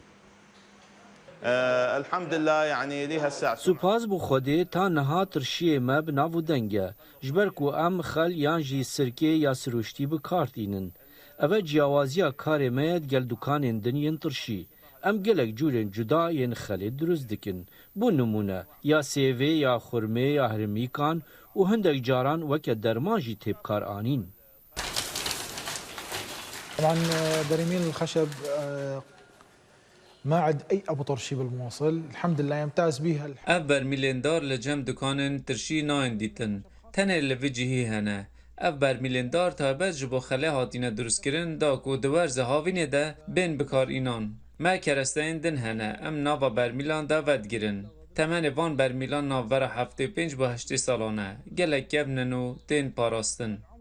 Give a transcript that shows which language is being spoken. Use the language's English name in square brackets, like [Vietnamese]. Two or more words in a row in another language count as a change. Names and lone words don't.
[Kurdish] سوپاس بۆ خودێ تا نەها ترشiyê me bi nav û deng e ji ber ku em xel yan jî sirkê ya siruştî bi kar tînin ev e ciyawaziya karê me ye gel dukanên din yên tirşî em gelek cûrên cuda yên xelê durust dikin bû nimûne ya sêvê ya xurmê ya hirmîkan û hindek caran weke derman jî têbkar anîn [Arabic] طبعا برميل الخشب ما عد اي ابو ترشي بالموصل الحمد لله يمتاز بها [Kurdish] ev bermîlên dar li cem dukanên tirşî nayên dîtin tenê li vî cihî hene ev bermîlên dar taybet ji bo xelê hatîne durustkirin da ku di wer zihavînê de bên bikarînan me keresteyên din hene em nava bermîlan de vedgirin temenê van bermîlan navbera 75 bi 80 salan e gelek kevnin û tên parastin